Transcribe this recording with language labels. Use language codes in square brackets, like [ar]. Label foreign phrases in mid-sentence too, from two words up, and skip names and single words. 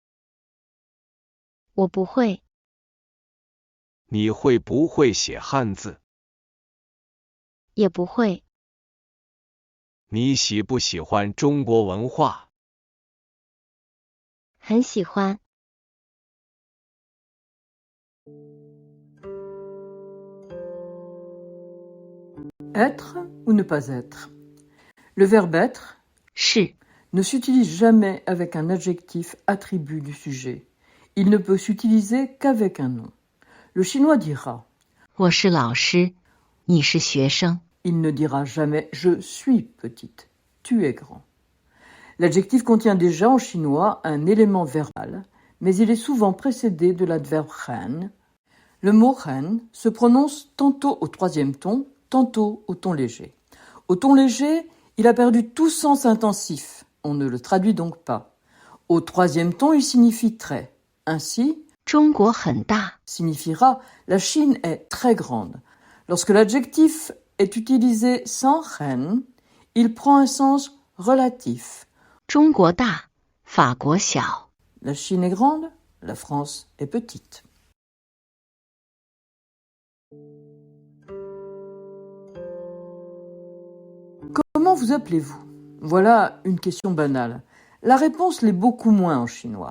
[zh] 我不会。你会不会写汉字？也不会。你喜不喜欢中国文化？很喜欢。 [fr] Être ou ne pas être. Le verbe être [zh] 是 [fr] ne s'utilise jamais avec un adjectif attribut du sujet. Il ne peut s'utiliser qu'avec un nom. Le chinois dira, [zh] 我是老师，你是学生。 [fr] il ne dira jamais je suis petite, tu es grand. L'adjectif contient déjà en chinois un élément verbal, mais il est souvent précédé de l'adverbe ren. Le mot ren se prononce tantôt au troisième ton, tantôt au ton léger. Au ton léger, il a perdu tout sens intensif. On ne le traduit donc pas. Au troisième ton, il signifie très. Ainsi, [zh] 中国很大， [fr] signifiera la Chine est très grande. Lorsque l'adjectif est utilisé sans ren, il prend un sens relatif. [zh] 中国大，法国小。 [fr] La Chine est grande, la France est petite. Comment vous appelez-vous? Voilà une question banale. La réponse l'est beaucoup moins en chinois.